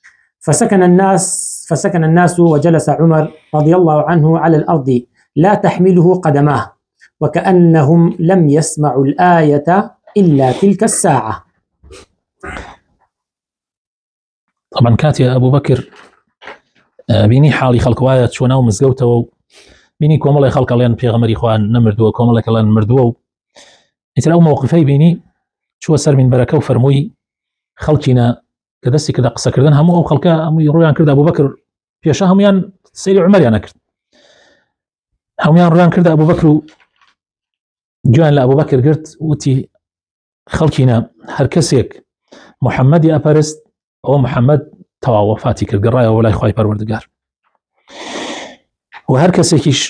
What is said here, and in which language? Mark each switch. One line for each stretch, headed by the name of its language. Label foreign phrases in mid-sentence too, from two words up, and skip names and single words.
Arabic: فسكن الناس وجلس عمر رضي الله عنه على الأرض لا تحمله قدماه وكأنهم لم يسمعوا الآية إلا تلك الساعة.
Central Kurdish: طبعا كاتي أبو بكر بيني حالي خلق وايا چونا ومزگەوتەوە بيني کۆمەڵی خەڵک لێن پێغەمبەری خوا نەمردووە کۆمەڵێک لێن مردووە ئیتر ئەو مووقفەی بینی چووە سەر مینبەرەکە و فەرمووی خەڵکینە کە دەستی کردە قسەکردن هەموو ئەو خەڵکە هەمووی ڕوویان کرد ئەبوو بەکر پێشە هەمویان سەیری عومەریان نەکرد هەمویان ڕوویان کردە ئەبوو بەکر و گویان لە ئەبوو بەکر گرت وتی خەڵکینە هەر کەسێک محەممەدی ئەپەرست ئەوە محەممەد تەواو وەفاتی کرد گەڕایەوە لای خوای پەروەردگار و هەر کەسێکیش